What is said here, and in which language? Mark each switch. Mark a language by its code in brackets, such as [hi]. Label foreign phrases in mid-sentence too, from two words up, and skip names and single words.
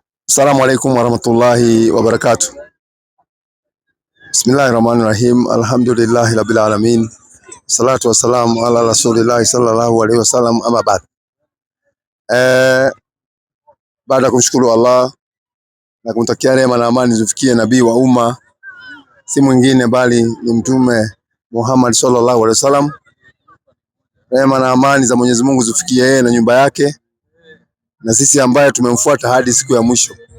[ar] السلام عليكم ورحمة الله وبركاته. بسم الله الرحمن الرحيم. الحمد لله رب العالمين. الصلاة والسلام على رسول الله صلى الله عليه وسلم, أما بعد. [sw] Baada ya kumshukuru Allah na kumtakia rehema na amani zifikie nabii wa umma, si mwingine bali ni Mtume Muhammad [ar] صلى الله عليه وسلم. [sw] Rehema na amani za Mwenyezi Mungu zifikie yeye na nyumba yake na sisi ambaye tumemfuata hadi siku ya mwisho.